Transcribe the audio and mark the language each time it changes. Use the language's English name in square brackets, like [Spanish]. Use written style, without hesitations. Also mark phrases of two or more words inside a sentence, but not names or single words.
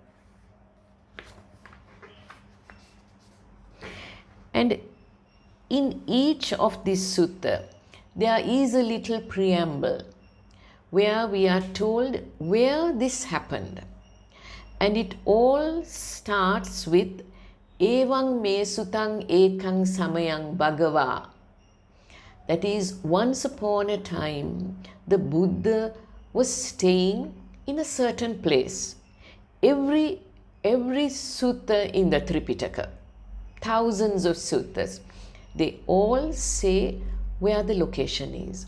[English] And in each of these sutta, there is a little preamble where we are told where this happened. And it all starts with [Pali] Evang me sutang ekang samayang bhagava. [English] That is, once upon a time, the Buddha was staying in a certain place. Every sutta in the Tripitaka, thousands of suttas, they all say where the location is.